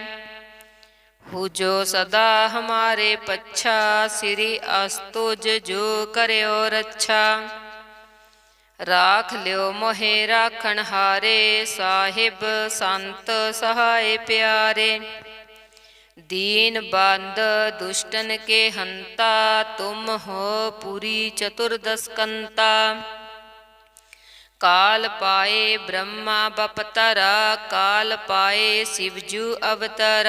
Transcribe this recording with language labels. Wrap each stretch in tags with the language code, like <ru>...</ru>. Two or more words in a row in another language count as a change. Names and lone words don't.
<bra>ਹੁਜੋ ਸਦਾ ਹਮਾਰੇ ਪੱਛਾ, ਸਿਰੀ ਅਸਤੁਜ ਜੋ ਕਰਿਓ ਰੱਛਾ। ਰਾਖ ਲਿਓ ਮੋਹਿ ਰਾਖਣ ਹਾਰੇ, ਸਾਹਿਬ ਸੰਤ ਸਹਾਏ ਪਿਆਰੇ। दीन बंद दुष्टन के हंता, तुम हो पुरी चतुर्दशकंता। काल पाए ब्रह्मा बपतरा, काल पाए शिवजू अवतरा।</bra>